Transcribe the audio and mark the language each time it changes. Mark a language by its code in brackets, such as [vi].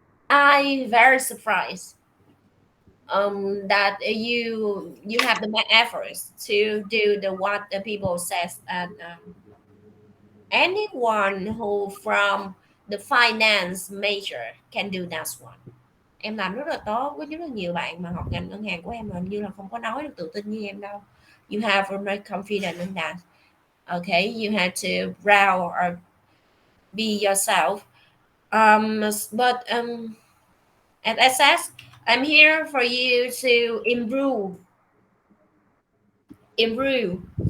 [en] I very surprised that you have the efforts to do the what the people says and anyone who from the finance major can do that one. [vi] Em làm rất là tốt, có rất là nhiều bạn mà học ngành ngân hàng của em hình như là không có nói được tự tin như em đâu. [en] You have a very confident in that. Okay, you have to proud or be yourself. But as I said, I'm here for you to improve.